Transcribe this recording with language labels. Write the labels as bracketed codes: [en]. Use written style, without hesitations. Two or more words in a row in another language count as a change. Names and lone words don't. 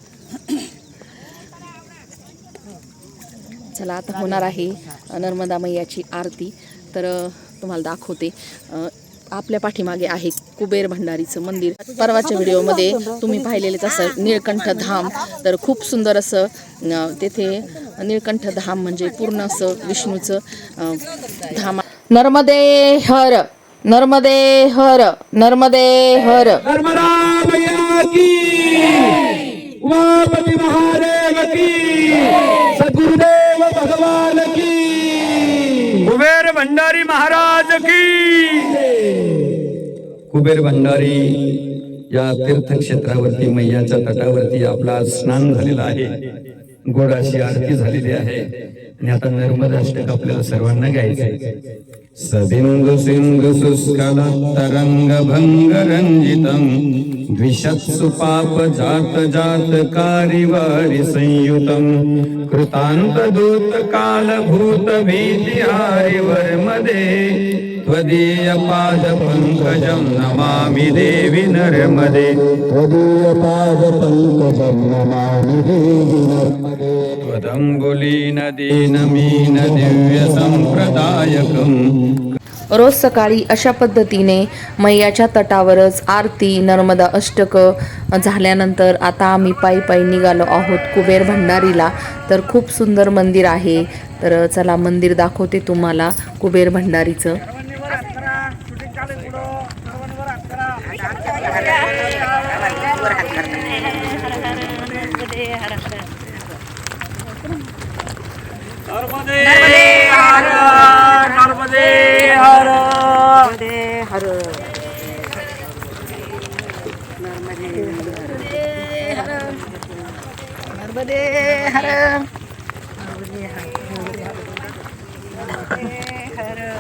[mr] चला आता होणार आहे नर्मदा मैयाची आरती. तर तुम्हाला दाखवते. आपल्या पाठीमागे आहे कुबेर भंडारीचं मंदिर. परवाच्या व्हिडिओमध्ये तुम्ही पाहिलेले तसं निळकंठ धाम. तर खूप सुंदर असं तेथे निळकंठ धाम म्हणजे पूर्ण असं विष्णूचं धाम. [hi] नर्मदे हर, नर्मदे हर, नर्मदे हर. नर्मदा मैया की, उमापति महादेव की, सद्गुरुदेव भगवान की, कुबेर भंडारी महाराज की. [mr] कुबेर भंडारी या तीर्थक्षेत्रावरती मैयाच्या तटावरती आपला स्नान झालेला आहे. गोड अशी आरती झालेली आहे आणि आता नर्मदाष्टक आपल्याला सर्वांना गायचंय. [sa] सबिंदु सिंधु शुष्कल तरंग भंग रंजितम द्विषत्सु पाप जात जात कारिवारि संयुतम कृतांत दूत काल भूत भीति हारि वर्मदे त्वदीय पाद पंकजं नमामि देवी नर्मदे. त्वदीय पाद पंकजं नमामि देवी नर्मदे. त्वदंबुलीन दीनमीन दिव्य संप्रदायकम्. [mr] रोज सकाळी अशा पद्धतीने मैयाच्या तटावरच आरती नर्मदा अष्टक झाल्यानंतर आता आम्ही पायी पायी निघालो आहोत कुबेर भंडारीला. तर खूप सुंदर मंदिर आहे. तर चला मंदिर दाखवते तुम्हाला कुबेर भंडारीचं. [hi] नर्मदे हर, नर्मदे हर, नर्मदे हर, नर्मदे हर, नर्मदे हर.